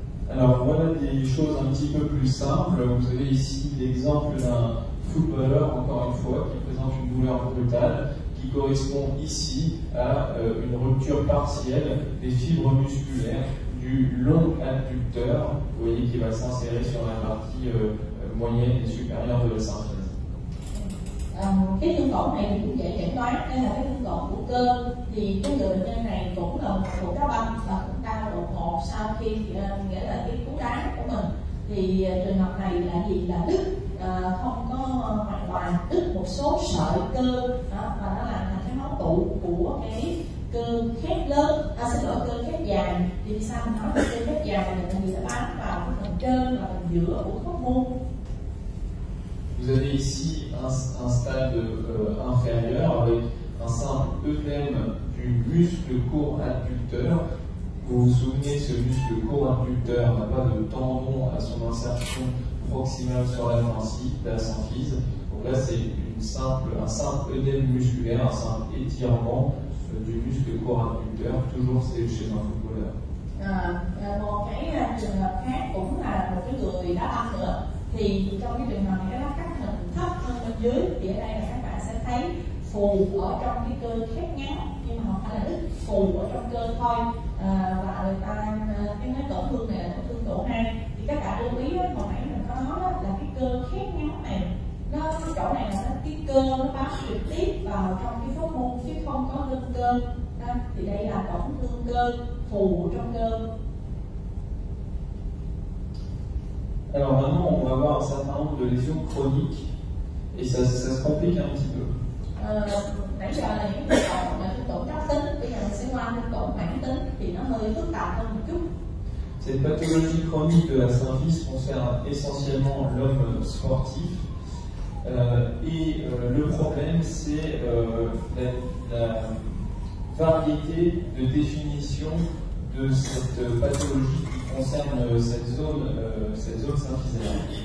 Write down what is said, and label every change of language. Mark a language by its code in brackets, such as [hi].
[fr] Alors voilà des choses un petit peu plus simples. Vous avez ici l'exemple d'un footballeur, encore une fois, qui présente une douleur brutale, qui correspond ici à une rupture partielle des fibres musculaires du long adducteur, vous voyez, qui va s'insérer sur la partie moyenne et supérieure de la symphyse. [vi] Cái thương tổn này cũng dễ chẩn đoán, đây là cái thương tổn của cơ. Thì cái người bệnh nhân này cũng là một cú đá banh và cũng đau đột ngột sau khi nghĩa là cái cú đá của mình. Thì trường hợp này là gì, là đứt không có hoàn toàn, đứt một số sợi cơ đó, và nó làm thành cái máu tụ của cái cơ khép lớn, cơ khép dài. Thì sao mình nói là cơ khép dài là tại vì nó bám vào cái phần trên và phần giữa của khớp môn. [fr] Vous avez ici un stade inférieur avec un simple œdème du muscle court adducteur. Vous vous souvenez, ce muscle court adducteur n'a pas de tendon à son insertion proximale sur la symphyse. Donc là, c'est un simple œdème musculaire, un simple étirement du muscle court adducteur. Toujours, c'est chez un footballeur. [vi] Một cái trường hợp khác cũng là một cái người đá banh nữa. Thì trong cái trường hợp này cái lá cắt mình thấp hơn bên dưới, thì ở đây là các bạn sẽ thấy phù ở trong cái cơ khép ngắn, nhưng mà không phải là đứt, phù ở trong cơ thôi. Và người ta cái tổn thương này là tổn thương độ 2. Thì các bạn lưu ý hồi nãy mình có nói đó, là cái cơ khép ngắn này, nó chỗ này là cái cơ nó bám trực tiếp vào trong cái khớp môn chứ không có lưng cơ. Thì đây là tổn thương cơ, phù trong cơ. [fr] Alors maintenant, on va voir un certain nombre de lésions chroniques et ça se complique un petit peu. [vi] Nãy giờ là những thương tổn mà thương tổn cấp tính, bây giờ mình sẽ qua thương tổn mãn tính thì nó hơi phức tạp hơn một chút. [fr] Cette pathologie chronique de la symphyse concerne essentiellement l'homme sportif et le problème c'est la variété de définition de cette pathologie qui concerne cette zone symphysaire.